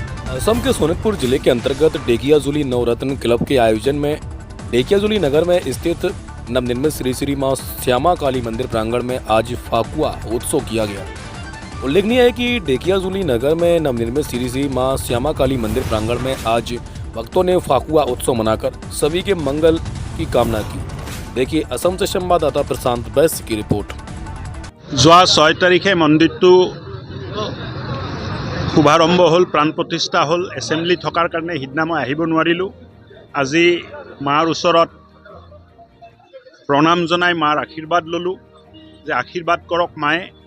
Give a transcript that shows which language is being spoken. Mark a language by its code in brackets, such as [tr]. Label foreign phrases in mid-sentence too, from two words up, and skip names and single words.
[hi] असम के सोनितपुर जिले के अंतर्गत डेकियाजुली नवरत्न क्लब के आयोजन में डेकियाजुली नगर में स्थित नवनिर्मित श्री श्री मां श्यामा काली मंदिर प्रांगण में आज फाकुआ उत्सव किया गया। उल्लेखनीय है कि डेकियाजुली नगर में नवनिर्मित श्री श्री मां श्यामा काली मंदिर प्रांगण में आज भक्तों ने फाकुआ उत्सव मनाकर सभी के मंगल की कामना की। देखिए असम से संवाददाता प्रशांत बैस की रिपोर्ट। [as] যোৱা 6 তাৰিখে মন্দিৰটো শুভাৰম্ভ হ'ল, প্ৰাণ প্ৰতিষ্ঠা হ'ল। এছেম্বলি থকাৰ কাৰণে সিদিনা মই আহিব নোৱাৰিলোঁ। আজি মাৰ ওচৰত প্ৰণাম জনাই মাৰ আশীৰ্বাদ ল'লোঁ যে আশীৰ্বাদ কৰক মায়ে।